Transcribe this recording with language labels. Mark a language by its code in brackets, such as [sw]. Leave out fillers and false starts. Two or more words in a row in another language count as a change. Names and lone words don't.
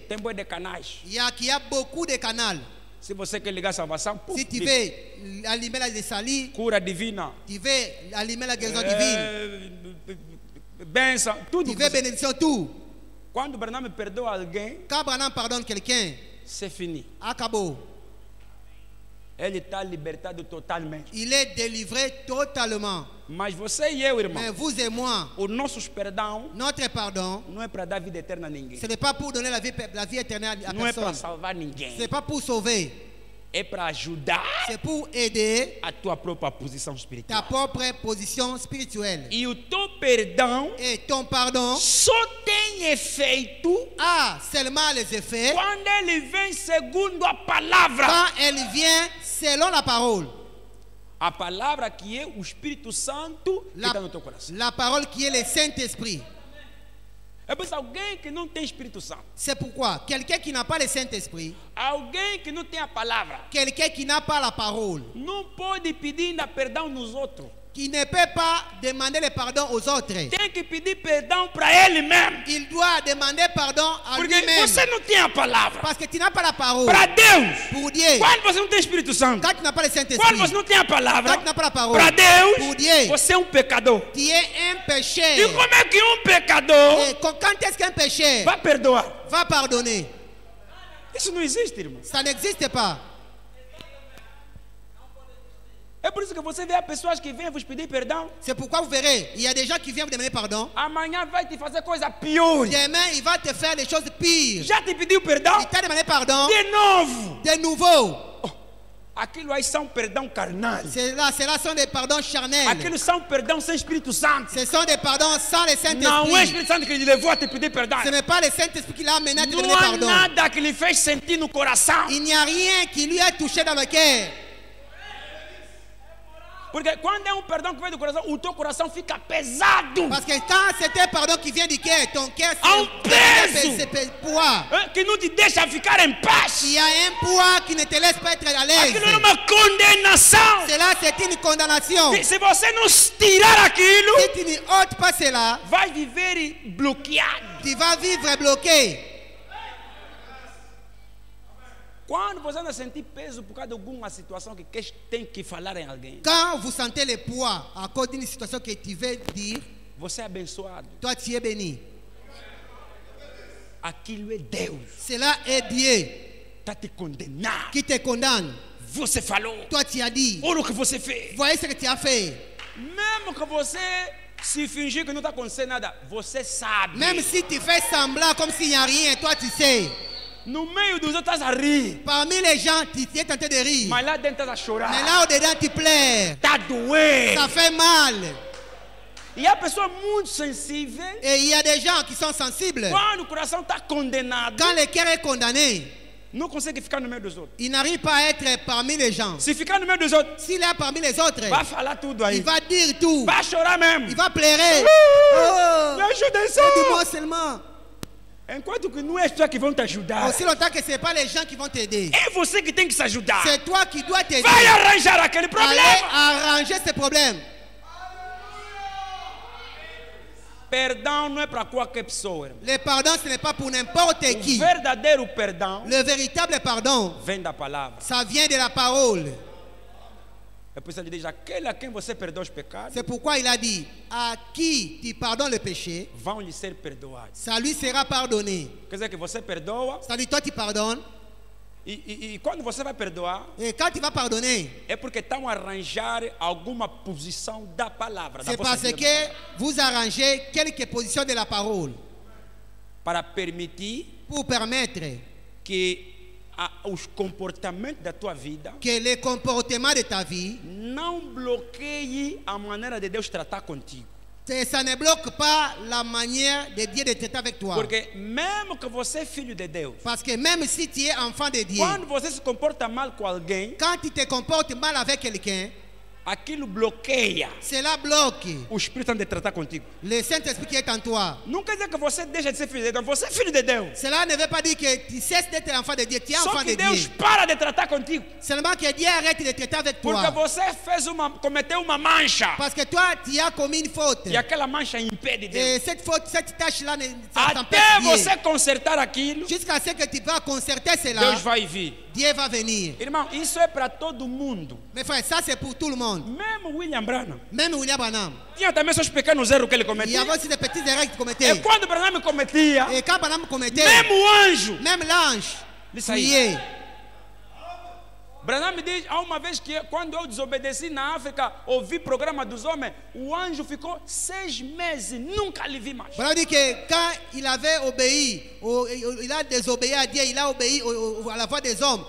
[pt] Tem boi de canais. [fr] Il y a beaucoup de canaux. [pt] Se você quer ligar a salvação, [fr] Si tu veux allumer la salut, [pt] cura divina, [fr] tu veux allumer la guérison divine, [pt] bênção, tudo. [fr] tu veux bénédiction, tout. [pt] Quando o Branham perdoa alguém, [fr] Quand Branham pardonne quelqu'un, c'est fini. [pt] acabou. Ele está libertado totalmente. [fr] Il est délivré totalement. [pt] Mas você e eu, irmão, [fr] Mais vous et moi, [pt] os nossos perdão [fr] notre pardon, [pt] não é para dar vida eterna a ninguém. [fr] ce n'est pas pour donner la vie éternelle à [pt] Não é para [fr] personne. [pt] salvar [fr] Ce [pt] ninguém. [fr] n'est pas pour sauver. [pt] É para ajudar [fr] C'est pour aider [pt] a tua própria posição [fr] ta [pt] espiritual. [fr] propre position spirituelle. [pt] E o teu perdão [fr] Et ton pardon [pt] só tem efeito [fr] a seulement les effets [pt] quando ele vem segundo a palavra. [fr] quand elle vient selon la parole. [pt] A palavra que é o Espírito Santo que está no teu coração. [fr] La parole qui est le Saint-Esprit. [pt] É por isso alguém que não tem Espírito Santo, [fr] C'est pourquoi quelqu'un qui n'a pas le Saint-Esprit, [pt] alguém que não tem a palavra, [fr] quelqu'un qui n'a pas la parole, [pt] não pode pedir ainda perdão nos outros. [fr] qui ne peut pas demander le pardon aux autres, [pt] Tem que pedir perdão para ele mesmo. [fr] il doit demander pardon à [pt] Porque [fr] lui-même. [pt] você não tem a palavra. [fr] Parce que tu n'as pas la parole. [pt] Para Deus, [fr] Pour Dieu, [pt] quando você não tem Espírito Santo, [fr] quand tu n'as pas le [pt] quando [fr] Saint-Esprit, [pt] você não tem a palavra, [fr] quand tu n'as pas la parole, [pt] para Deus, [fr] pour Dieu, [pt] você é um pecador. [fr] tu es un [pt] E [fr] pécheur. [pt] como é que um pecador [fr] Et quand est-ce qu'un pécheur [pt] vai perdoar? [fr] va pardonner? [pt] Isso não existe, irmão. [fr] Ça n'existe pas. [pt] É por isso que você vê pessoas que vêm vos pedir perdão. [fr] C'est pourquoi vous verrez, il y a des gens qui viennent vous demander pardon. [pt] Amanhã vai te fazer coisa pior. [fr] Demain, il va te faire des choses pires. [pt] Já te pediu perdão? [fr] Il t'a demandé pardon [pt] De novo. [fr] de nouveau. [pt] Aquilo aí são perdão carnal. [fr] Cela sont des pardons charnels. [pt] Aquilo são perdão sem Espírito Santo. [fr] Ce sont des pardons sans le [pt] Não é o [fr] Saint-Esprit. [pt] Espírito Santo que lhe levou a te pedir perdão. [fr] Ce n'est pas le Saint-Esprit qui l'a amené à te [pt] Não [fr] demander [pt] há [fr] pardon. [pt] nada que lhe fez sentir no coração. [fr] Il n'y a rien qui lui a touché dans le cœur. [pt] Porque quando é um perdão que vem do coração, o teu coração fica pesado. [fr] Parce que quand c'est un pardon qui vient du cœur, ton cœur [pt] Un peso. [fr] c'est poids. [pt] Que não te deixa ficar em paz. [fr] Il y a un poids qui ne te laisse pas être à l'aise. [pt] Aquilo é uma condenação. [fr] Cela, c'est une condamnation. [pt] E se você não tirar aquilo, [fr] Si tu ne ôtes pas cela, [pt] vai viver bloqueado. [fr] tu vas vivre bloqué. [pt] Quando você não sentir peso por causa de alguma situação que tem que falar em alguém, [fr] Quand vous sentez le poids à cause d'une situation que tu veux dire, [pt] você é abençoado. [fr] toi tu es béni. [pt] Aquilo é Deus. [fr] Cela est Dieu [pt] Está te condenando. [fr] qui te condamne. [pt] Você falou. [fr] Toi tu as dit. [pt] Olha o que você fez. [fr] Voyez ce que tu as fait. [pt] Mesmo que você se fingir que não está acontecendo nada, você sabe. [fr] Même si tu fais semblant comme s'il n'y a rien, toi tu sais. [pt] No meio dos outros estás a rir. [fr] Parmi les gens, tu es tenté de rire. [pt] Mas lá dentro estás a chorar. [fr] Mais là au-dedans, tu pleures. [pt] Está a doer. [fr] Ça fait mal. [pt] E a pessoa muito sensível, [fr] Et il y a des gens qui sont sensibles. [pt] quando o coração está condenado, [fr] Quand le cœur est condamné, [pt] não consegue ficar no meio dos outros. [fr] il n'arrive pas à être parmi les gens. [pt] Se ficar no meio dos outros, [fr] S'il est parmi les autres, [pt] vai falar tudo aí. [fr] il va dire tout. [pt] Vai chorar mesmo. [fr] Il va pleurer. [pt] Me ajuda [fr] Aide-moi [pt] só. [fr] seulement. [pt] Enquanto que não é só que vão te ajudar. [fr] Aussi longtemps que ce n'est pas les gens qui vont t'aider. [pt] É você que tem que se ajudar. [fr] C'est toi qui dois t'aider. [pt] Vai arranjar aquele [fr] Allez [pt] problema. [fr] arranger ce problème. [pt] Perdão não é para qualquer pessoa, irmão. [fr] Le pardon, ce n'est pas pour n'importe [pt] O [fr] qui. [pt] verdadeiro perdão [fr] Le véritable pardon, [pt] vem da palavra. [fr] ça vient de la parole. [pt] É por isso que ele diz: aquele a quem você perdoa os pecados, [fr] C'est pourquoi il a dit, à qui tu pardonnes le péché, [pt] vão lhe ser perdoados. [fr] ça lui sera pardonné. [pt] Quer dizer que você perdoa, [fr] C'est-à-dire, toi tu pardonnes, [pt] e quando você vai perdoar, [fr] et quand tu vas pardonner, [pt] é porque estão a arranjar alguma posição da palavra. Da [fr] c'est [pt] vossa [fr] parce [pt] vida, [fr] que vous arrangez quelques positions de la parole [pt] para permitir [fr] pour permettre [pt] que os comportamentos da tua vida [fr] que les comportements de ta vie, [pt] não bloqueiem a maneira de Deus tratar contigo. [fr] ça ne bloque pas la manière de Dieu de traiter avec toi. [pt] Porque mesmo que você é filho de Deus, [fr] Parce que même si tu es enfant de Dieu, [pt] quando você se comporta mal com alguém, [fr] quand tu te comportes mal avec quelqu'un, [pt] aquilo bloqueia [fr] cela bloque [pt] o Espírito Santo de tratar contigo. [fr] le Saint-Esprit qui est en toi. [pt] Não quer dizer que você deixa de ser filho de Deus, você é filho de Deus. [fr] Cela ne veut pas dire que tu cesses d'être enfant de Dieu, tu es [pt] Só [fr] enfant [pt] que [fr] de [pt] Deus [fr] Dieu. [pt] para de tratar contigo. [fr] Seulement que Dieu arrête de traiter avec [pt] Porque [fr] toi. [pt] você cometeu uma mancha. [fr] Parce que toi, tu as commis une faute. [pt] E aquela mancha impede Deus. [fr] Et cette faute, cette tâche-là, ça t'empêche [pt] Até [fr] Dieu. [pt] você consertar aquilo, [fr] Jusqu'à ce que tu vas concerter cela, [pt] Deus vai vir. [fr] Dieu va venir. [pt] Irmão, isso é para todo mundo. [fr] Mes frères, ça c'est pour tout le monde. [pt] Mesmo William Branham. [fr] Même William Branham. [pt] Tinha também seus pequenos erros que ele [fr] Il y [pt] cometia. [fr] avait aussi des petites erreurs qu'il [pt] E [fr] commettait. [pt] quando Branham cometia, [fr] Et quand Branham commettait, [pt] mesmo o anjo, [fr] même l'ange [pt] ele saía. [fr] priait. [pt] Branham me diz, há uma vez que quando eu desobedeci na África, ouvi programa dos homens, o anjo ficou 6 meses, nunca lhe vi mais. [fr] Branham dit que quand il avait obéi, il a désobéi à Dieu, il a obéi à la voix des hommes.